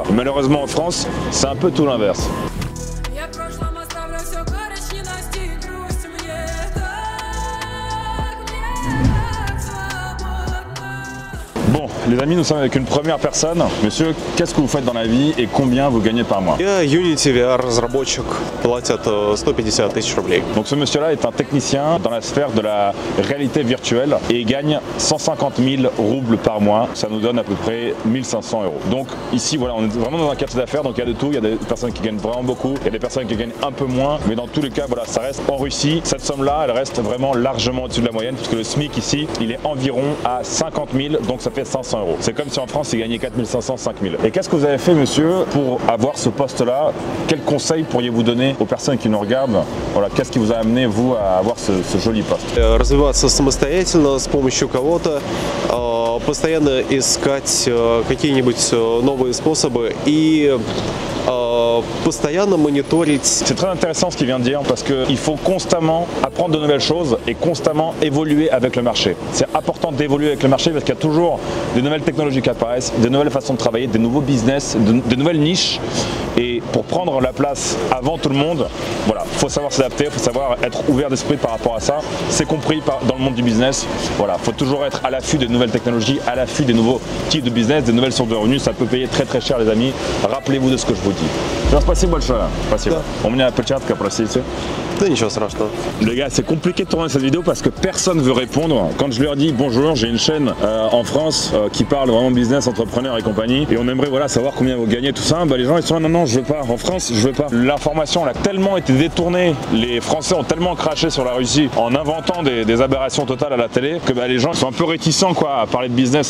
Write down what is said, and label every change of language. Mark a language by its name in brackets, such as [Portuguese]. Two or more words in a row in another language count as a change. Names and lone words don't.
[French] Malheureusement en France c'est un peu tout l'inverse. Bon, les amis, nous sommes avec une première personne. Monsieur, qu'est-ce que vous faites dans la vie et combien vous gagnez par mois? [Russian] Я Unity VR разработчик, платят 150 000 рублей. [French] Donc ce monsieur-là est un technicien dans la sphère de la réalité virtuelle et il gagne 150 000 roubles par mois. Ça nous donne à peu près 1500 euros. Donc ici, voilà, on est vraiment dans un quartier d'affaires, donc il y a de tout. Il y a des personnes qui gagnent vraiment beaucoup, il y a des personnes qui gagnent un peu moins, mais dans tous les cas, voilà, ça reste en Russie. Cette somme-là, elle reste vraiment largement au-dessus de la moyenne, puisque le SMIC ici, il est environ à 50 000, donc ça fait 500 euros. C'est comme si en France, il gagnait 4 500, 5 000. Et qu'est-ce que vous avez fait, monsieur, pour avoir ce poste-là? Quels conseils pourriez-vous donner aux personnes qui nous regardent? Voilà, qu'est-ce qui vous a amené, vous, à avoir ce joli poste? [Russian] Развиваться самостоятельно с помощью кого-то, постоянно искать какие-нибудь новые способы и постоянно мониторить. [French] C'est très intéressant ce qu'il vient de dire parce qu'il faut constamment apprendre de nouvelles choses et constamment évoluer avec le marché. C'est important d'évoluer avec le marché parce qu'il y a toujours des nouvelles technologies qui apparaissent, des nouvelles façons de travailler, des nouveaux business, de nouvelles niches. Et pour prendre la place avant tout le monde, voilà, faut savoir s'adapter, faut savoir être ouvert d'esprit par rapport à ça. C'est compris dans le monde du business. Voilà, faut toujours être à l'affût des nouvelles technologies, à l'affût des nouveaux types de business, des nouvelles sources de revenus. Ça peut payer très cher, les amis. Rappelez-vous de ce que je vous dis. [Russian] Спасибо большое. Спасибо. У меня опечатка, простите. Да ничего страшного. [French] Les gars, c'est compliqué de tourner cette vidéo parce que personne veut répondre. Quand je leur dis bonjour, j'ai une chaîne en France qui parle vraiment business, entrepreneur et compagnie, et on aimerait voilà savoir combien vous gagnez tout ça. Les gens ils sont là, non, je veux pas. En France, je veux pas. L'information elle a tellement été détournée, les Français ont tellement craché sur la Russie en inventant des aberrations totales à la télé que les gens sont un peu réticents quoi à parler de business.